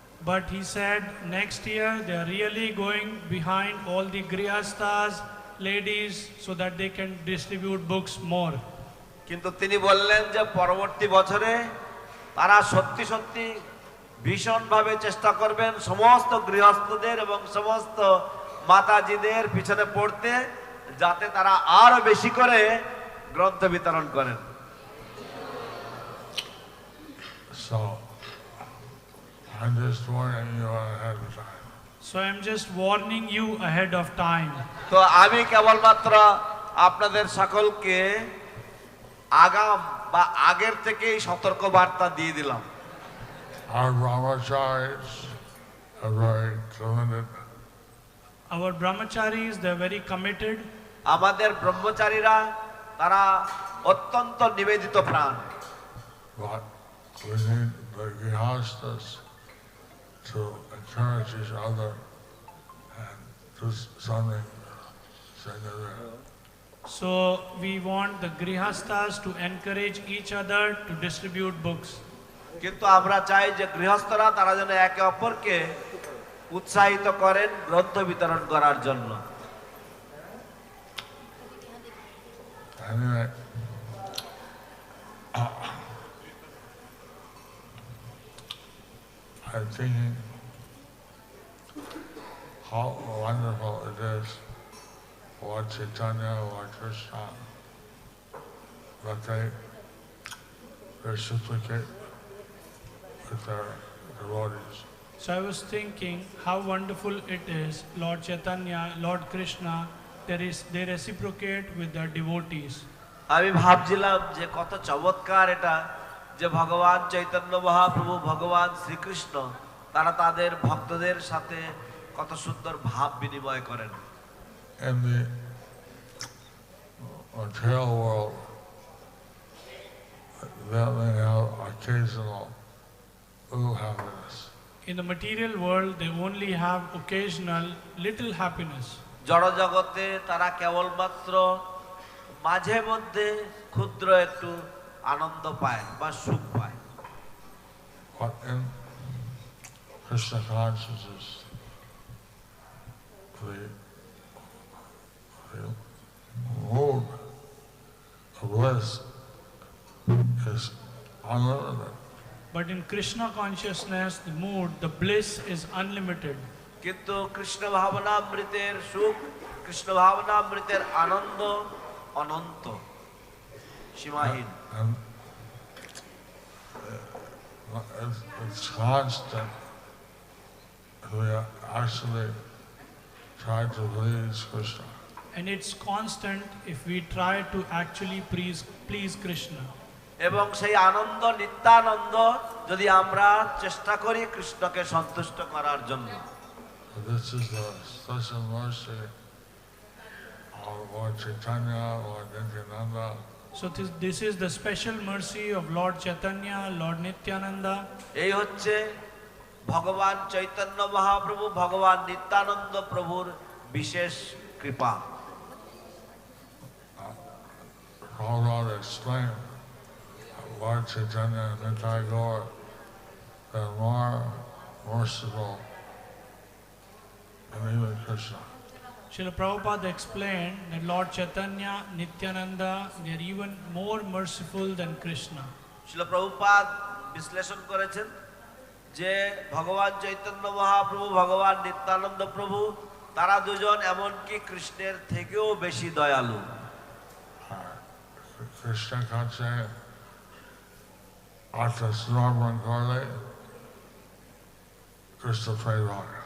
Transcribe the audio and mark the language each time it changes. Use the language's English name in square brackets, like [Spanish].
[English] But he said next year they are really going behind all the grihasthas, ladies, so that they can distribute books more. [Bangla] কিন্তু তিনি বললেন যে পরবর্তী বছরে তারা সত্যি সত্যি ভীষণভাবে চেষ্টা করবেন সমস্ত গৃহস্থদের এবং সমস্ত মাতাজিদের পিছনে পড়তে যাতে তারা আরো বেশি করে গ্রন্থ বিতরণ করেন। [English] So I'm just warning you ahead of time. So I'm just warning you ahead of time. [Bangla] তো আমি কেবলমাত্র আপনাদের সকলকে আগাম বা আগের থেকেই সতর্ক বার্তা দিয়ে দিলাম। [English] Our brahmacharis are very committed. Our brahmacharis, they're very committed. [Bangla] আমাদের ব্রহ্মচারীরা তারা অত্যন্ত নিবেদিত প্রাণ। [English] But we need the grihasthas to encourage each other and do something significant. So we want the grihasthas to encourage each other to distribute books. [Bangla] কিন্তু আমরা চাই যে গৃহস্থরা তারা যেন একে অপরকে উৎসাহিত করেন গ্রন্থ বিতরণ করার জন্য। [English] Anyway, I'm thinking how wonderful it is for Chaitanya or Krishna that they reciprocate with their devotees. So I was thinking how wonderful it is, Lord Chaitanya, Lord Krishna, they reciprocate with their devotees. [Bangla] আমি ভাবছিলাম যে কত চমৎকার এটা যে ভগবান চৈতন্য মহাপ্রভু ভগবান শ্রীকৃষ্ণ তারা তাদের ভক্তদের সাথে কত সুন্দর ভাব বিনিময় করেন। [English] In the material world, they have occasional happiness. In the material world, they only have occasional little happiness. [Bangla] জড় জগতে তারা কেবলমাত্র মাঝে মধ্যে ক্ষুদ্র একটু আনন্দ পায় বা সুখ পায়। [English] But in Krishna consciousness, the mood of bliss is unlimited. But in Krishna consciousness, the mood, the bliss is unlimited. [Bangla] কিন্তু কৃষ্ণ ভাবনামৃতের সুখ, কৃষ্ণ ভাবনামৃতের আনন্দ অনন্ত, সীমাহীন। [English] And it's constant. We actually try to please Krishna. and it's constant if we try to actually please Krishna. [Bangla] এবং সেই আনন্দ নিত্যানন্দ যদি আমরা চেষ্টা করি কৃষ্ণকে সন্তুষ্ট করার জন্য। [English] This is the special mercy of Lord Chaitanya, Lord Nityananda. So this is the special mercy of Lord Chaitanya, Lord Nityananda. [Bangla] এই হচ্ছে ভগবান চৈতন্য মহাপ্রভু, ভগবান নিত্যানন্দ প্রভুর বিশেষ কৃপা। [English] Prabhupada explained Lord Chaitanya and Nitai Gaur, they're more merciful than even Krishna. Srila Prabhupada explained that Lord Chaitanya, Nityananda, they are even more merciful than Krishna. [Bangla] শিল প্রভুপাদ বিশ্লেষণ করেছেন যে ভগবান চৈতন্য মহাপ্রভু, ভগবান নিত্যানন্দ প্রভু, তারা দুজন এমনকি কৃষ্ণের থেকেও বেশি দয়ালু। Krishna kache atha snorman korle Krishna prema.